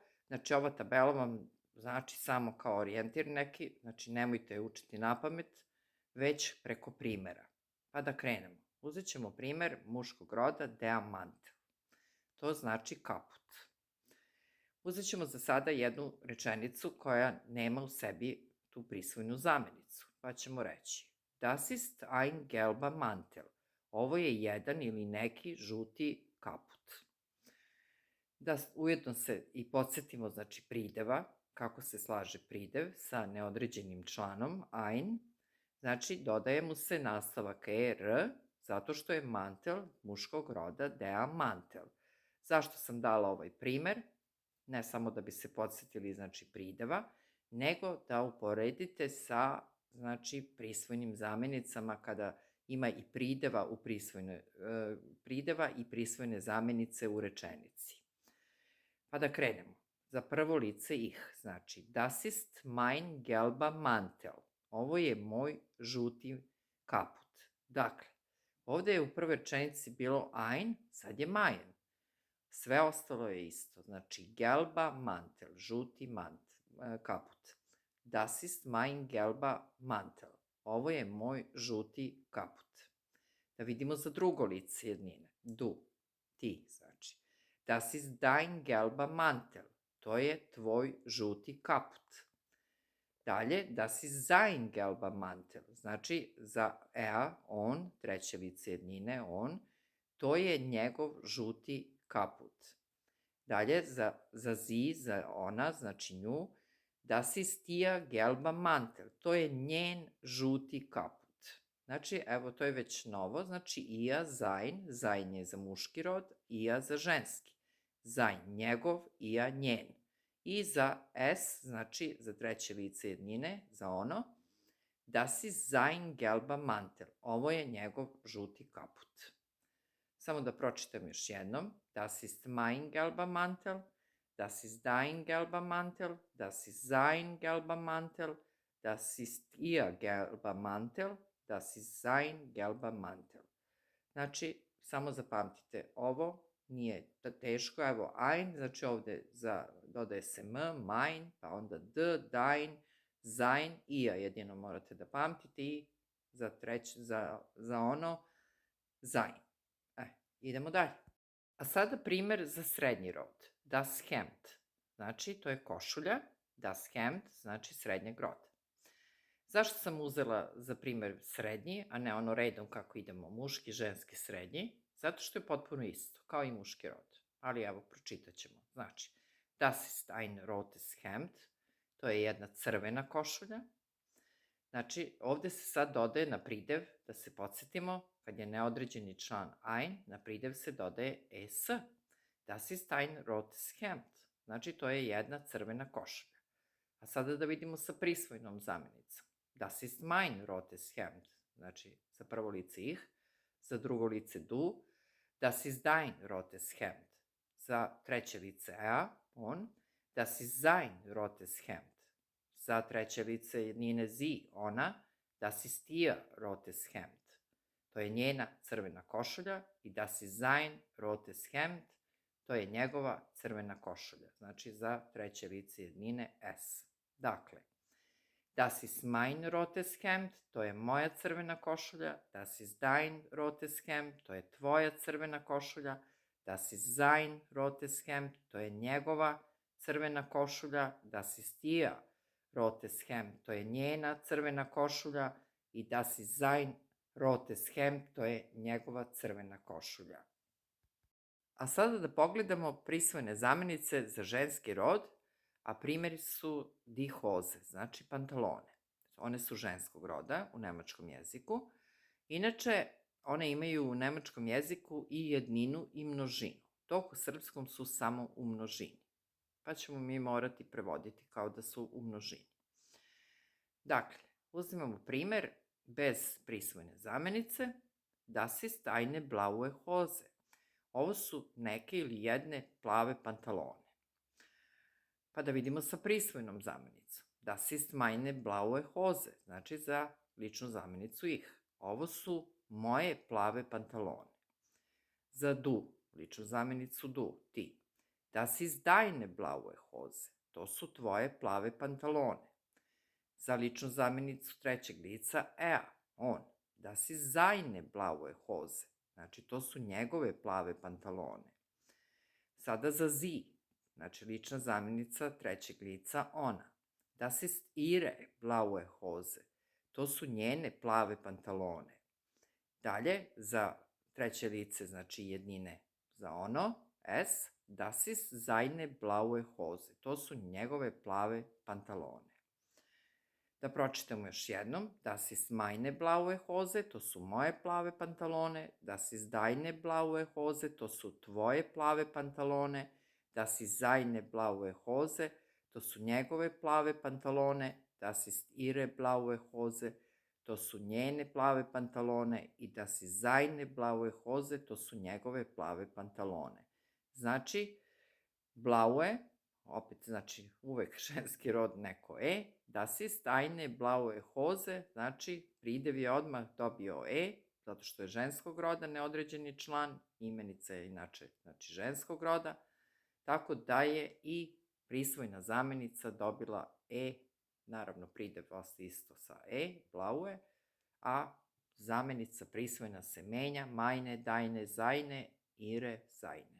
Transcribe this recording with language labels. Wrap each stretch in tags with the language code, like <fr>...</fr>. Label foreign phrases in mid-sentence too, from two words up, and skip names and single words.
<sr>Znači, ova tabela vam znači samo kao orijentir neki, znači nemojte je učiti na pamet, već preko primera. Pa da krenemo. Uzet ćemo primer muškog roda</sr> <de>der Mantel.</de> <sr>To znači kaput. Uzet ćemo za sada jednu rečenicu koja nema u sebi tu prisvojnu zamenicu. Pa ćemo reći</sr> <de>Das ist ein gelber Mantel.</de> <sr>Ovo je jedan ili neki žuti kaput. Da ujedno se i podsjetimo, znači, prideva, kako se slaže pridev sa neodređenim članom, ein, znači dodaje mu se nastavak er, zato što je mantel muškog roda</sr> <de>der Mantel.</de> <sr>Zašto sam dala ovaj primer? Ne samo da bi se podsjetili, znači, prideva, nego da uporedite sa, znači, prisvojnim zamenicama kada ima i prideva i prisvojne zamenice u rečenici. Pa da krenemo. Za prvo lice ih, znači</sr> <de>Das ist mein gelber Mantel.</de> <sr>Ovo je moj žuti kaput. Dakle, ovde je u prvoj rečenici bilo ein, sad je mein. Sve ostalo je isto, znači</sr> <de>gelber Mantel,</de> <sr>žuti kaput.</sr> <de>Das ist mein gelber Mantel.</de> <sr>Ovo je moj žuti kaput. Da vidimo za drugo lice jednine. Du, ti, znači.</sr> <de>Das ist dein gelber Mantel.</de> <sr>To je tvoj žuti kaput. Dalje,</sr> <de>das ist sein gelber Mantel.</de> <sr>Znači, za on, treće lice jednine, on, to je njegov žuti kaput. Dalje, za sie, za ona, znači nju,</sr> <de>Das ist ihr gelber Mantel.</de> <sr>To je njen žuti kaput. Znači, evo, to je već novo. Znači,</sr> <de>ihr, sein</de> <sr>je za muški rod, ihr za ženski. Sein, njegov, ihr, njen. I za s, znači, za treće lice jednine, za ono,</sr> <de>Das ist sein gelber Mantel.</de> <sr>Ovo je njegov žuti kaput. Samo da pročitam još jednom.</sr> <de>Das ist mein gelber Mantel. Das ist dein gelber Mantel, das ist sein gelber Mantel, das ist ihr gelber Mantel, das ist sein gelber Mantel.</de> <sr>Znači, samo zapamtite, ovo nije teško, evo ein, znači ovde dodaje se mein, pa onda</sr> <de>dein, sein, ihr,</de> <sr>jedino morate da pamtite i za ono, sein. Idemo dalje. A sada primer za srednji rod.</sr> <de>Das Hemd.</de> <sr>Znači, to je košulja.</sr> <de>Das Hemd</de> <sr>znači srednjeg roda. Zašto sam uzela za primer srednji, a ne ono redom kako idemo muški, ženski, srednji? Zato što je potpuno isto, kao i muški rod. Ali evo, pročitat ćemo. Znači,</sr> <de>Das ist ein rotes Hemd.</de> <sr>To je jedna crvena košulja. Znači, ovde se sad dodaje na pridev, da se podsjetimo, kad je neodređeni član ein, na pridev se dodaje es.</sr> <de>Das ist ein rotes Hemd.</de> <sr>Znači, to je jedna crvena košulja. A sada da vidimo sa prisvojnom zamenicom.</sr> <de>Das ist mein rotes Hemd.</de> <sr>Znači, za prvo lice ih, za drugo lice du.</sr> <de>Das ist dein rotes Hemd.</de> <sr>za treće lice ea, on,</sr> <de>das ist sein rotes Hemd.</de> <sr>Za treće lice jednine sie, ona,</sr> <de>das ist ihr rotes Hemd.</de> <sr>To je njena crvena košulja i</sr> <de>das ist sein rotes Hemd,</de> <sr>to je njegova crvena košulja. Znači za treće lice jednine s. Dakle,</sr> <de>das ist mein rotes Hemd,</de> <sr>to je moja crvena košulja,</sr> <de>das ist dein rotes Hemd,</de> <sr>to je tvoja crvena košulja,</sr> <de>das ist sein rotes Hemd,</de> <sr>to je njegova crvena košulja,</sr> <de>das ist ihr rotes Hemd,</de> <sr>to je njena crvena košulja i</sr> <de>das ist sein rotes Hemd,</de> <sr>to je njegova crvena košulja. A sada da pogledamo prisvojene zamenice za ženski rod, a primjeri su</sr> <de>die Hose,</de> <sr>znači pantalone. One su ženskog roda u nemačkom jeziku. Inače, one imaju u nemačkom jeziku i jedninu i množinu, dok u srpskom su samo u množini. Pa ćemo mi morati prevoditi kao da su u množini. Dakle, uzimamo primer bez prisvojene zamenice.</sr> <de>Das ist eine blaue Hose.</de> <sr>Ovo su neke ili jedne plave pantalone. Pa da vidimo sa prisvojnom zamenicom.</sr> <de>Das ist meine blaue Hose,</de> <sr>znači za ličnu zamenicu ih. Ovo su moje plave pantalone. Za du, ličnu zamenicu du, ti.</sr> <de>Das ist deine blaue Hose.</de> <sr>To su tvoje plave pantalone. Za ličnu zamenicu trećeg lica er, on.</sr> <de>Das ist seine blaue Hose.</de> <sr>Znači, to su njegove plave pantalone. Sada za sie, znači lična zamjenica trećeg lica ona.</sr> <de>Das ist ihre blaue Hose.</de> <sr>To su njene plave pantalone. Dalje, za treće lice, znači jednine za ono, s,</sr> <de>das ist seine blaue Hose.</de> <sr>To su njegove plave pantalone. Da pročitamo još jednom.</sr> <de>Das ist meine blaue Hose,</de> <sr>to su moje plave pantalone.</sr> <de>Das ist deine blaue Hose,</de> <sr>to su tvoje plave pantalone.</sr> <de>Das ist seine blaue Hose,</de> <sr>to su njegove plave pantalone.</sr> <de>Das ist ihre blaue Hose,</de> <sr>to su njene plave pantalone.</sr> <de>I das ist seine blaue Hose,</de> <sr>to su njegove plave pantalone. Znači, blaue, opet znači uvek ženski rod neko</sr> <de>das ist eine blaue Hose,</de> <sr>znači pridev je odmah dobio zato što je ženskog roda neodređeni član, imenica je inače znači ženskog roda, tako da je i prisvojna zamenica dobila naravno pridev ostaje isto sa blaue, a zamenica prisvojna se menja,</sr> <de>meine, deine, seine, ihre, seine.</de>